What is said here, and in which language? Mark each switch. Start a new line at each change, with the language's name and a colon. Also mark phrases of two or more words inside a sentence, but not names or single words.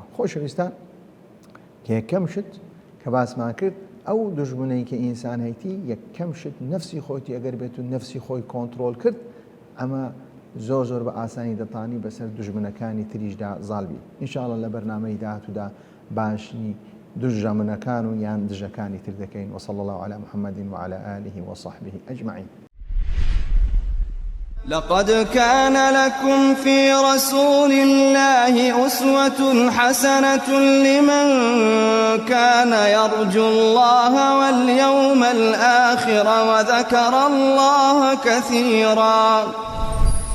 Central Kurdish: خۆشەویستان کە یەکەم شت کە باسمان کرد ئەو دژمنەی کە ئینسان هەیتی یەکەم شت نەفسی خۆتی ئەگەر بێت و نەفسی خۆی کۆنتترۆل کرد ئەمە زۆر بە ئاسانی دەتانی بەسەر دژمنەکانی تریشدا زاڵبی. ئینشاءڵڵا لە بەرنامەی داهاتوودا باشنی دژمنەکان و یان دژەکانی تر دەکەین.
Arabic: وصلى الله على محمد وعلى آله وصحبه أجمعين. لقد كان لكم في رسول الله أسوة حسنة لمن كان يرجو الله واليوم الآخر وذكر الله كثيرا.